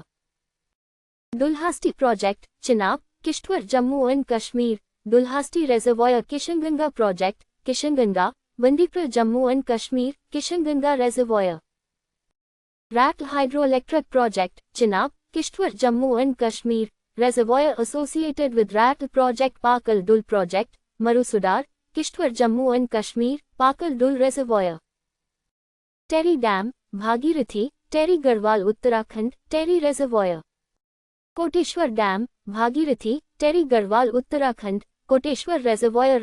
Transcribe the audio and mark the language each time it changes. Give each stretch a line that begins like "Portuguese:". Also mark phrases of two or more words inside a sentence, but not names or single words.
English: Dulhasti Project, Chenab, Kishtwar, Jammu and Kashmir, Dulhasti Reservoir. Kishanganga Project, Kishanganga, Bandipur, Jammu and Kashmir, Kishanganga Reservoir. Ratl Hydroelectric Project, Chenab, Kishtwar, Jammu and Kashmir, reservoir associated with Ratl Project. Pakal Dul Project, Marusudar, Kishtwar, Jammu and Kashmir, Pakal Dul Reservoir. Terry Dam, Bhagirathi, Terry Garhwal, Uttarakhand, Terry Reservoir. Koteshwar Dam, Bhagirathi, Terry Garhwal, Uttarakhand, Koteshwar Reservoir.